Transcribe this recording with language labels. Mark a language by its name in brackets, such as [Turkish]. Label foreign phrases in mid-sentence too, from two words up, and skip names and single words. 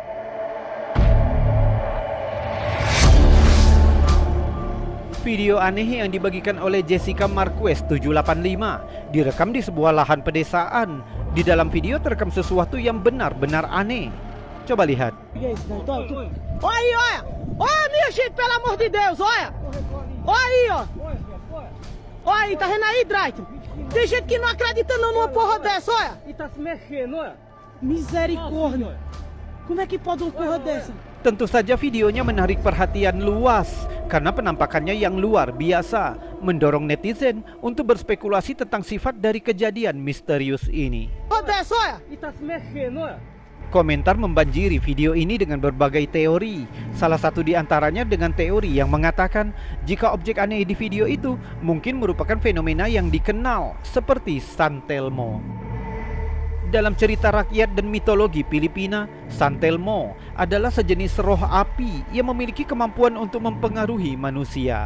[Indonesian] Video aneh yang dibagikan oleh Jessica Marquez 785 direkam di sebuah lahan pedesaan. Di dalam video terekam sesuatu yang benar-benar aneh. Coba lihat. [Portuguese] Olha aí, olha! Olha, minha gente, pelo amor de Deus, olha! Olha aí, ó! Olha aí, tá vendo aí, Drake? Tem gente que não acredita não numa porra dessa, olha! E tá se mexendo, olha. Misericórdia! Como é que pode uma porra dessa? [Indonesian] Tentu saja videonya menarik perhatian luas karena penampakannya yang luar biasa, mendorong netizen untuk berspekulasi tentang sifat dari kejadian misterius ini. [Portuguese] Porra dessa, olha! E tá se mexendo, olha. [Indonesian] Komentar membanjiri video ini dengan berbagai teori. Salah satu di antaranya dengan teori yang mengatakan jika objek aneh di video itu mungkin merupakan fenomena yang dikenal seperti San Telmo. Dalam cerita rakyat dan mitologi Filipina, San Telmo adalah sejenis roh api yang memiliki kemampuan untuk mempengaruhi manusia.